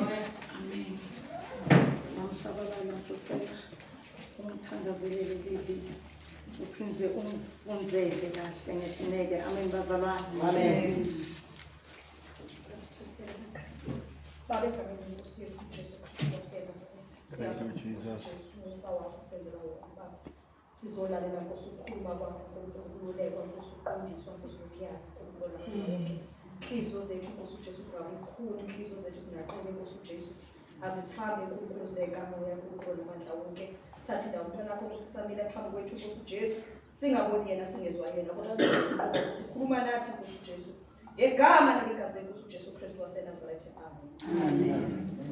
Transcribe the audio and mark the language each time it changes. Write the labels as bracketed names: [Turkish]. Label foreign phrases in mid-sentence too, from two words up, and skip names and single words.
[Swati] amen namsabalala docela umthandazelele livi uphindze umfunzele kahle ngesineke amen bazalwane amen Baba Nkosi yethu Jesu Kristu [English] thank you Jesus [Swati] sizolalela Nkosi ukukhuluma kwakho ukululekwa Nkosi uqondiswa Nkosi ukuyala Nkosi inhliziyo zethu Nkosi uJesu zingabukhulu inhliziyo zethu zingaqine Nkosi uJesu azithambe uNkulunkulu zibeka moya uNkulunkulu amandla wonke thatha indawo umntwana wakho Nkosi samile phambi kwethu Nkosi uJesu singaboni yena singezwa yena kodwa sikhuluma nathi Nkosi uJesu ngegama nangegazi lenkosi uJesu Kristu waseNazaretha amen